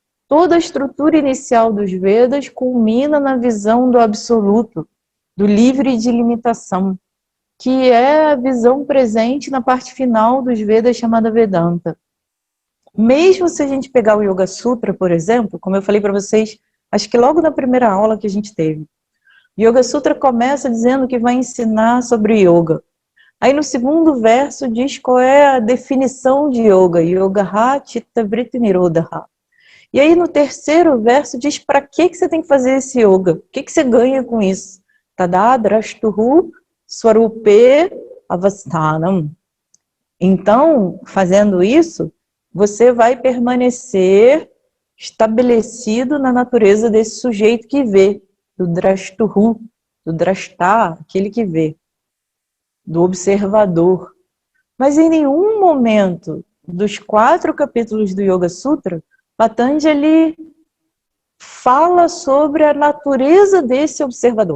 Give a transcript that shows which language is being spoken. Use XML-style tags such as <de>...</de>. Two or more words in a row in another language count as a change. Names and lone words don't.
<pt>Toda a estrutura inicial dos Vedas culmina na visão do absoluto, do livre de limitação, que é a visão presente na parte final dos Vedas chamada Vedanta. Mesmo se a gente pegar o Yoga Sutra, por exemplo, como eu falei para vocês, acho que logo na primeira aula que a gente teve, o Yoga Sutra começa dizendo que vai ensinar sobre yoga. Aí no segundo verso diz qual é a definição de yoga,</pt> <sa>योगः चित्त वृत्ति निरोध.</sa> <pt>E aí no terceiro verso diz para que você tem que fazer esse yoga, o que você ganha com isso.</pt> <sa>तद द्रष्टुः स्वरूपे अवस्थानम्.</sa> <pt>Então, fazendo isso, você vai permanecer estabelecido na natureza desse sujeito que vê, do drashtuhu, do drashta, aquele que vê, do observador. Mas em nenhum momento dos 4 capítulos do Yoga Sutra, Patanjali fala sobre a natureza desse observador.</pt>